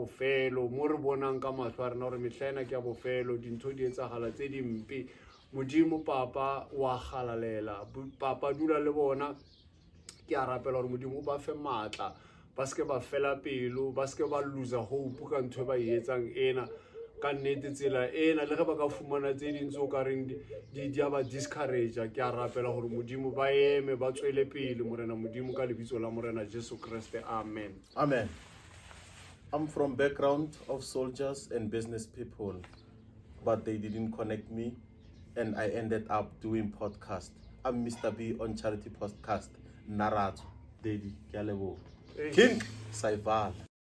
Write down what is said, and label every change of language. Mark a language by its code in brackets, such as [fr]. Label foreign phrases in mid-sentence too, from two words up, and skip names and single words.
[st] bofelo mo re bonang ka mahlo a rena gore mehla ena ke ya bofelo dintho di etsagala tse dimpe modimo papa wa galalela papa dula le bona ke a rapela gore modimo o ba fe maatla ba se ke ba fela pelo ba se ke ba [en] loser hope [st] ka ntho e ba e etsang ena ka nnete tsela ena le ge ba ka fumana tse dintse o ka reng di a ba discouragea ke a rapela gore modimo ba eme ba tswele pele morena modimo ka lebitso la morena Jesu Kriste amen [en] I'm from background of soldiers and business people but they didn't connect me and I ended up doing podcast. I'm Mr. B on Charity Podcast. Narato, Daddy, King Saival.